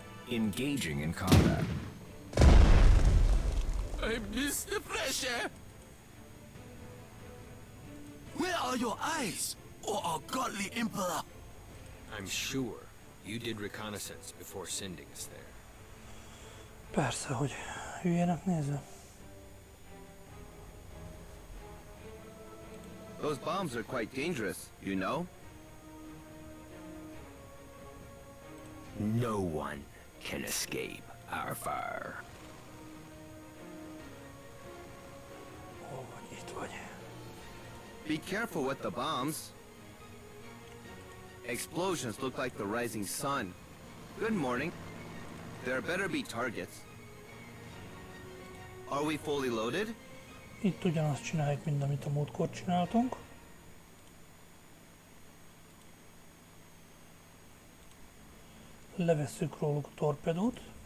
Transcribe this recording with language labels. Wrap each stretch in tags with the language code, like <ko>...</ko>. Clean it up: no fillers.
<en>Engaging in combat. I miss the fresh air! Where are your eyes, or our godly Emperor? I'm sure you did reconnaissance before sending us there.</en> <hu>Persze, hogy hülyének nézem.</hu> <en>Those bombs are quite dangerous, you know? No one can escape our fire.</en> <hu>Hol vagy? Itt vagy.</hu> <en>Be careful with the bombs. Explosions look like the rising sun. Good morning. There better be targets. Are we fully loaded?</en> <hu>Itt ugyanazt csináljuk, mint amit a múltkor csináltunk. Levesszük róluk a torpedót.</hu>